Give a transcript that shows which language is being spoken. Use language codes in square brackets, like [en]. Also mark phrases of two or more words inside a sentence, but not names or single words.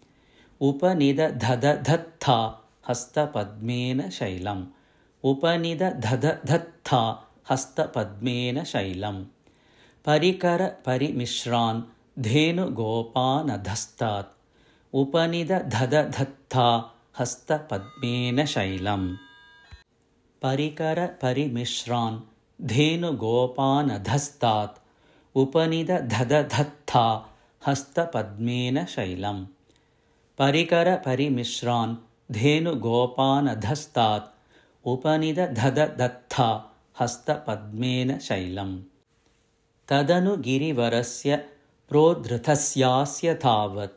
[sa] പരികര പരിമിശ്രാൻ ധേനുഗോപാനധസ്താത് ഉപനിദധദത്താ ഹസ്തപദ്മേന ശൈലം പരികര പരിമിശ്രാൻ ധേനുഗോപാനധസ്താത് उपनिदधदधत्था हस्तपद्मेन शैलम् परिकरपरिमिश्रान् धेनुगोपानधस्तात् उपनिदधदत्था हस्तपद्मेन शैलम् तदनु गिरिवरस्य प्रोद्धृतस्यास्य तावत्